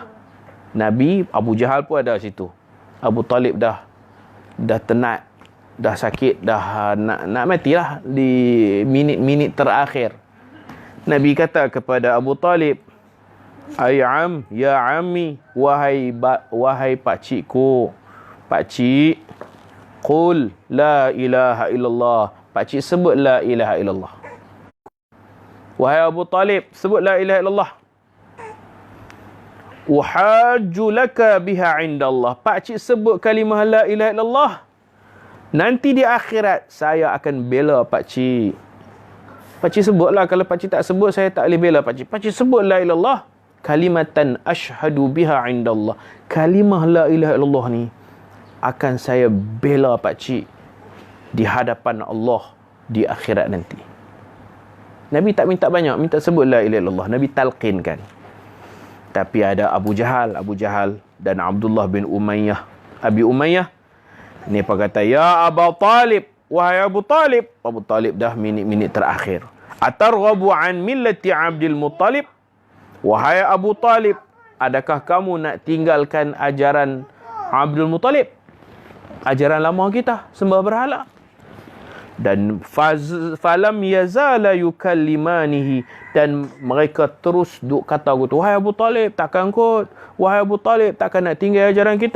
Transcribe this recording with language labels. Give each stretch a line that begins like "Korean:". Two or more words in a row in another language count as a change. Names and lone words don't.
Malay: Nabi, Abu Jahal pun ada situ. Abu Talib dah tenat, dah sakit, dah nak matilah di minit-minit terakhir. Nabi kata kepada Abu Talib, "Ayam,
Arabic: يا عمي,
Malay: wahai pakcikku, pakcik,
Arabic: قل لا إله إلا الله."
Malay: Pakcik sebut
Arabic: لا إله إلا الله.
Malay: Wahai Abu Talib, sebut
Arabic: لا إله إلا الله. أحاج لك بها عند الله.
Malay: Pakcik sebut kalimah
Arabic: لا إله إلا الله.
Malay: Nanti di akhirat saya akan bela pakcik. Pakcik sebutlah. Kalau pakcik tak sebut, saya tak boleh bela pakcik. Pakcik sebut
Arabic: لا إله إلا الله. كلمة أشهد بها عند الله.
Malay: Kalimah
Arabic: لا إله إلا الله
Malay: ni akan saya bela pakcik di hadapan Allah di akhirat nanti. Nabi tak minta banyak, minta sebut
Arabic: لا إله إلا الله.
Malay: Nabi talqinkan. Tapi ada Abu Jahal dan Abdullah bin Umayyah, Abi Umayyah. Ni apa kata, ya Abu Talib, wahai Abu Talib. Abu Talib dah minit-minit terakhir.
Arabic: أترغب عن ملة عبد المطلب?
Malay: Wahai Abu Talib, adakah kamu nak tinggalkan ajaran Abdul Muttalib? Ajaran lama kita, sembah berhala. Dan
Arabic: فلم يزالا يكلمانه,
Malay: dan mereka terus duk kata gitu, wahai Abu Talib, takkan kot, wahai Abu Talib, takkan nak tinggal ajaran kita.